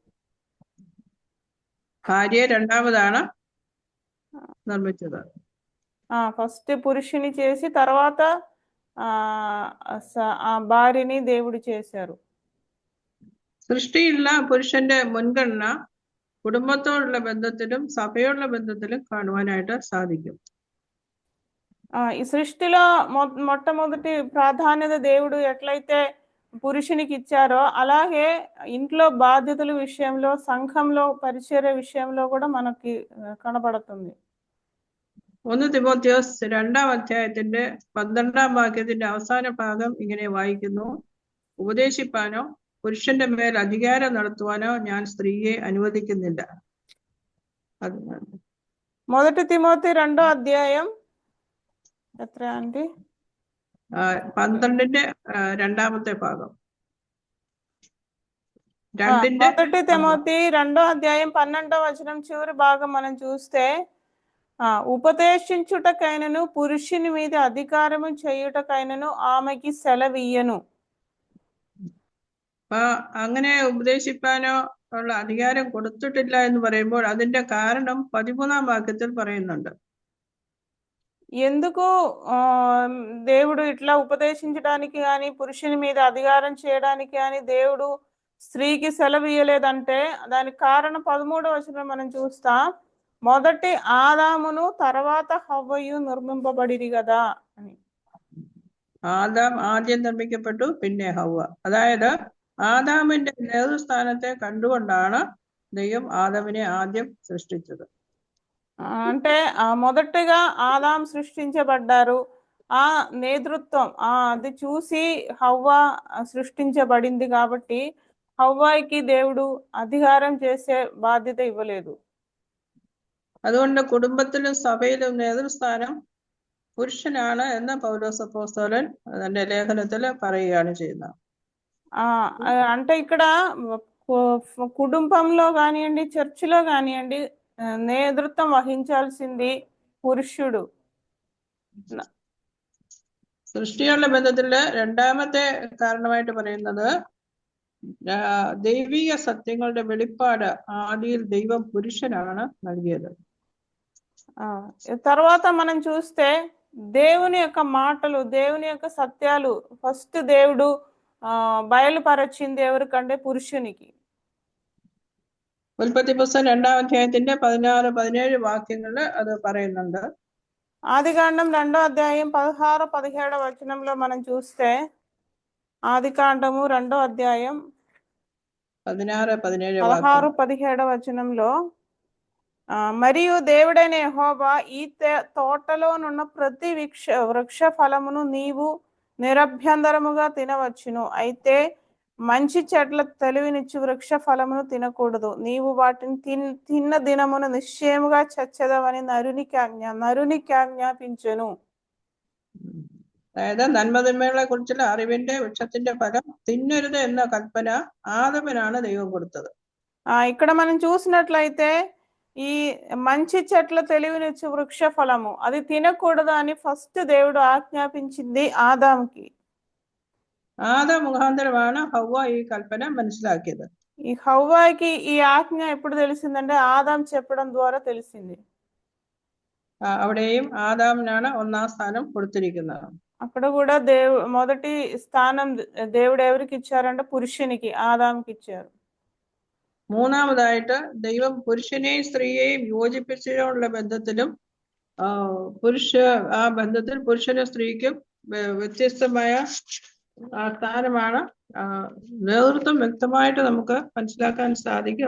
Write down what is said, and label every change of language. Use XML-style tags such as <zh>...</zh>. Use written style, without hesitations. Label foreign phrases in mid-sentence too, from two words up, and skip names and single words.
<ml>ഭാര്യയെ രണ്ടാമതാണ് നിർമ്മിച്ചത്.</ml> <te>ఫస్ట్ పురుషుని చేసి తర్వాత భార్యని దేవుడు చేశారు.</te> <ml>സൃഷ്ടിയിലുള്ള പുരുഷന്റെ മുൻഗണന കുടുംബത്തോടുള്ള ബന്ധത്തിലും സഭയോടുള്ള ബന്ധത്തിലും കാണുവാനായിട്ട് സാധിക്കും.</ml> <te>ఈ సృష్టిలో మొట్టమొదటి ప్రాధాన్యత దేవుడు ఎట్లయితే పురుషునికి ఇచ్చారో, అలాగే ఇంట్లో బాధ్యతల విషయంలో, సంఘంలో పరిచర్య విషయంలో కూడా మనకి కనబడుతుంది.</te> <ml>1 തിമോത്തിയോസ് 2-ാം അധ്യായത്തിന്റെ 12-ാം വാക്യത്തിന്റെ അവസാന ഭാഗം ഇങ്ങനെ വായിക്കുന്നു: ഉപദേശിപ്പാനോ പുരുഷന്റെ മേൽ അധികാരം നടത്തുവാനോ ഞാൻ സ്ത്രീയെ അനുവദിക്കുന്നില്ല. അത്</ml> <te>1 తిమోతి 2వ అధ్యాయం</te> <ml>എത്ര ആൻറ്റി? 12-ന്റെ 2-ാമത്തെ ഭാഗം. 2-ന്റെ</ml> <te>1 తిమోతి 2వ అధ్యాయం 12వ వచనం చివరి భాగం మనం చూస్తే ఉపదేశించుటకైనను పురుషుని మీద అధికారము చేయుటకైనను ఆమెకి సెలవియ్యను.</te> <ml>അങ്ങനെ ഉപദേശിപ്പാനോ ഉള്ള അധികാരം കൊടുത്തിട്ടില്ല എന്ന് പറയുമ്പോൾ അതിന്റെ കാരണം 13-ാം വാക്യത്തിൽ പറയുന്നുണ്ട്.</ml> <te>ఎందుకు దేవుడు ఇట్లా ఉపదేశించడానికి కానీ పురుషుని మీద అధికారం చేయడానికి కానీ దేవుడు స్త్రీకి సెలవు ఇయ్యలేదంటే దానికి కారణం 13వ వచనం మనం చూస్తాం. మొదటి ఆదామును తర్వాత హవ్వయు నిర్మింపబడిరి కదా అని.</te> <ml>ആദാം ആദ്യം നിർമ്മിക്കപ്പെട്ടു, പിന്നെ ഹവ്വ. അതായത് ആദാമിന്റെ നേതൃസ്ഥാനത്തെ കണ്ടുകൊണ്ടാണ് ദൈവം ആദാമിനെ ആദ്യം సృష్టించదు.</ml> <te>అంటే మొదటగా ఆదాం సృష్టించబడ్డారు. ఆ నేతృత్వం అది చూసి హవ్వ సృష్టించబడింది కాబట్టి హవ్వాయికి దేవుడు అధికారం చేసే బాధ్యత ఇవ్వలేదు.</te> <ml>അതുകൊണ്ട് കുടുംബത്തിലും സഭയിലും നേതൃസ്ഥാനം പുരുഷനാണ് എന്ന് പൗലോസ് അപ്പോസ്തലൻ തന്റെ ലേഖനത്തിൽ പറയുകയാണ് ചെയ്യുന്നത്.</ml> <te>అంటే ఇక్కడ కుటుంబంలో కానివ్వండి, చర్చిలో కానివ్వండి, నేతృత్వం వహించాల్సింది పురుషుడు.</te> <ml>സൃഷ്ടിയുള്ള ബന്ധത്തില് 2-ാമത്തെ കാരണമായിട്ട് പറയുന്നത് ദൈവിക സത്യങ്ങളുടെ വെളിപ്പാട് ആദിയിൽ ദൈവം పురుషനാണ് നൽകിയത്.</ml> <te>తర్వాత మనం చూస్తే దేవుని యొక్క మాటలు, దేవుని యొక్క సత్యాలు ఫస్ట్ దేవుడు బయలుపరచింది ఎవరికంటే పురుషునికి.</te> <ml>ഉൽപ്പത്തി പുസ്തകം 2-ാം അധ്യായത്തിന്റെ 16-17 വാക്യങ്ങളിൽ അത് പറയുന്നുണ്ട്.</ml> <te>ఆదికాండం 2వ అధ్యాయం 16-17 వచనంలో మనం చూస్తే ఆదికాండము 2వ అధ్యాయం 16-17 వచనంలో మరియు దేవుడైన యెహోవా ఈ తోటలోనున్న ప్రతి వృక్ష ఫలమును నీవు నిరభ్యంతరముగా తినవచ్చును, అయితే మంచి చెట్ల తెలివినిచ్చు వృక్ష ఫలమును తినకూడదు, నీవు వాటిని తిన్న దినమును నిశ్చయముగా చచ్చెదవని నరునికి ఆజ్ఞాపించెను.</te> <ml>അതായത് നന്മതിന്മകളെ കുറിച്ചുള്ള അറിവിന്റെ വൃക്ഷത്തിന്റെ ഫലം തിന്നരുത് എന്ന കൽപ്പന ആദമിനാണ് ദൈവം കൊടുത്തത്.</ml> <te>ఇక్కడ మనం చూసినట్లయితే ఈ మంచి చెట్ల తెలివినిచ్చు వృక్ష ఫలము అది తినకూడదు అని ఫస్ట్ దేవుడు ఆజ్ఞాపించింది ఆదాంకి.</te> <ml>ആദാം മുഖാന്തരമാണ് ഹവ്വ ഈ കൽപ്പന മനസ്സിലാക്കിയത്.</ml> <te>ఈ హవ్వాకి ఈ ఆజ్ఞ ఎప్పుడు తెలిసిందంటే ఆదాం చెప్పడం ద్వారా తెలిసింది.</te> <ml>അവിടെയും ആദാമിനാണ് 1-ാം സ്ഥാനം കൊടുത്തിരിക്കുന്നത്.</ml> <te>అక్కడ కూడా మొదటి స్థానం దేవుడు ఎవరికి ఇచ్చారంటే పురుషునికి, ఆదాంకి ఇచ్చారు.</te> <ml>3-ാമതായിട്ട് ദൈവം പുരുഷനെയും സ്ത്രീയെയും യോജിപ്പിച്ചുള്ള ബന്ധത്തിലും ആ ബന്ധത്തിൽ പുരുഷനും സ്ത്രീക്കും വ്യത്യസ്തമായ സ്ഥാനമാണ്. നേതൃത്വം വ്യക്തമായിട്ട് നമുക്ക് മനസ്സിലാക്കാൻ സാധിക്കും.</ml>